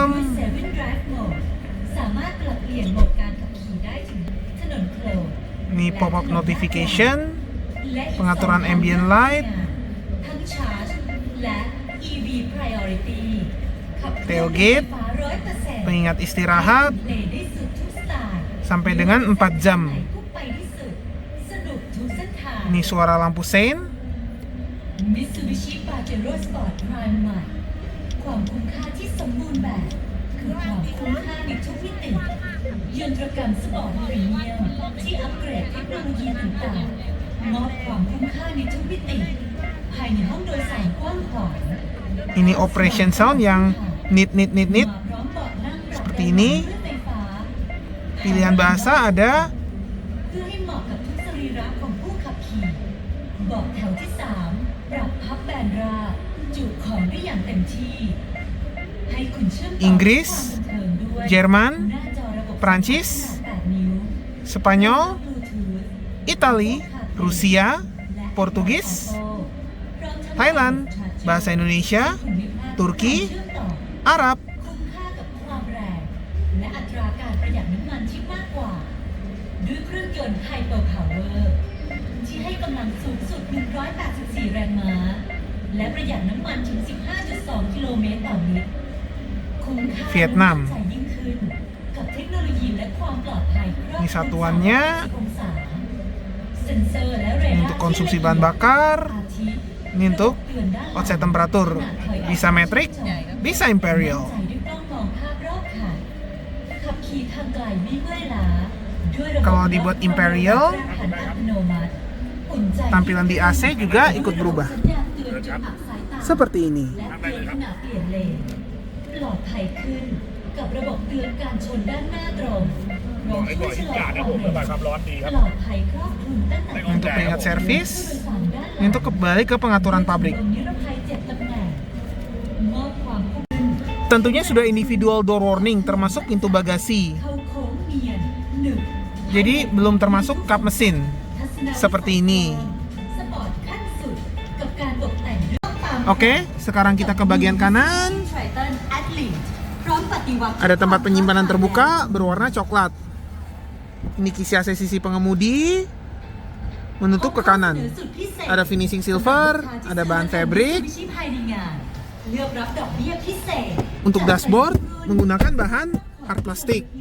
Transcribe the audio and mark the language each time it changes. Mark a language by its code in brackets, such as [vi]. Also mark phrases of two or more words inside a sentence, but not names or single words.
[th] 7 Drive Mode สามารถปรับเปลี่ยนโหมดการขับขี่ได้ถึงถนนโคลน [id] ini [en] pop-up notification, [id] pengaturan [en] ambient light, [th] ทั้งชาร์จและ [en] EV Priority [th] ขับเคลื่อน [id] tailgate, [th] ไฟฟ้า 100% [id] pengingat istirahat, [th] เพลย์ได้สุดทุกสไตล์ [id] sampai dengan 4 jam. [th] พุ่งไปที่สุดสนุกทุกเส้นทาง [id] Ini suara lampu sein, [th] Mitsubishi Pajero Sport Prime ใหม่ความคุ้มค่าที่สมบูรณ์แบบคือความคุ้มค่าในทุกมิติยนตรกรรมสปอร์ตพรีเมียมที่อัปเกรดเทคโนโลยีต่างๆมอบความคุ้มค่าในทุกมิติภายในห้องโดยสารกว้างขวาง [id] ini [en] operation sound [id] yang nit. [th] มาพร้อมเบาะนั่งปรับ [id] Seperti ini. [th] ไฟฟ้า [id] Pilihan bahasa ada [th] เพื่อให้เหมาะกับทุกสรีระของผู้ขับขี่เบาะแถวที่ 3 ปรับพับแบนราบจุของได้อย่างเต็มที่ให้คุณเชื่อมต่อ [id] Inggris, [th] ความบันเทิงด้วย [id] Jerman, [th] หน้าจอระบบ [id] Prancis, [th] ขนาด 8 นิ้ว [id] Spanyol, [th] Bluetooth [id] Itali, Rusia, Portugis, Thailand, bahasa Indonesia, Turki, Arab. [th] คุ้มค่ากับความแรงและอัตราการประหยัดน้ำมันที่มากกว่าด้วยเครื่องยนต์ Hyper Power ที่ให้กำลังสูงสุด 184 แรงม้าและประหยัดน้ำมันถึง 15.2 กิโลเมตรต่อลิตรคุ้มค่า เวียดนาม และมั่นใจยิ่งขึ้นกับเทคโนโลยีและความปลอดภัยครอบคลุม [id] Ini satuannya [th] 360 องศาเซ็นเซอร์และเรดาร์ [id] untuk konsumsi bahan bakar, [th] อาทิ [id] ini untuk offset temperatur, bisa metric, bisa imperial. [th] ขับขี่ทางไกลไม่เมื่อยล้าด้วยระบบ [id] Kalau dibuat imperial, [th] แปรผันอัตโนมัติอุ่นใจ [id] tampilan di AC juga ikut berubah. [th] สัญญาณเตือนจุดอับสายตา [id] Seperti ini. [th] และเตือนขณะเปลี่ยนเลนปลอดภัยขึ้นกับระบบเตือนการชนด้านหน้าตรงรวมช่วยชะลอความเร็ว ระบายความร้อนดีครับ ปลอดภัยครอบคลุมตั้งแต่ [id] Untuk peringat servis, Ini untuk kembali ke pengaturan pabrik. [th] นิรภัย7ตำแหน่งมอบความคงทน [id] Tentunya sudah [en] individual door warning [id] termasuk pintu bagasi. [th] เข้าโค้งเนียนหนึบ [id] Jadi belum termasuk kap mesin [th] ทัศนวิสัย [id] seperti ini. [th] สปอร์ตขั้นสุดกับการตกแต่งด้วยตาม [id] Oke, sekarang kita ke bagian kanan. [th] Triton Athlete พร้อมปฏิวัติ [id] Ada tempat penyimpanan terbuka berwarna coklat. Ini kisi AC sisi pengemudi menutup ke kanan. Ada [en] finishing silver, [id] ada bahan fabric. Untuk dashboard menggunakan bahan hard plastik.